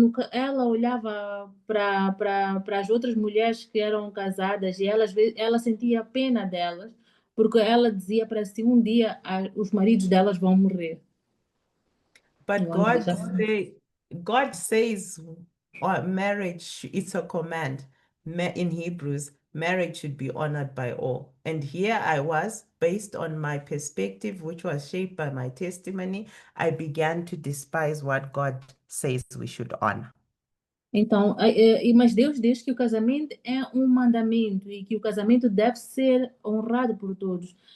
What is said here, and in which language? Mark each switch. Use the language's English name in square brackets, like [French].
[Portuguese] Ela olhava para as outras mulheres que eram casadas e ela sentia pena delas, porque ela dizia para si, um dia os maridos delas vão morrer. [English] But [Portuguese] Vão deixar. [English] God says marriage, it's a command. In Hebrews, marriage should be honored by all. And here I was, based on my perspective, which was shaped by my testimony, I began to despise what God says we should honor. [Portuguese] Então, mas Deus diz que o casamento é um mandamento e que o casamento deve ser honrado por todos.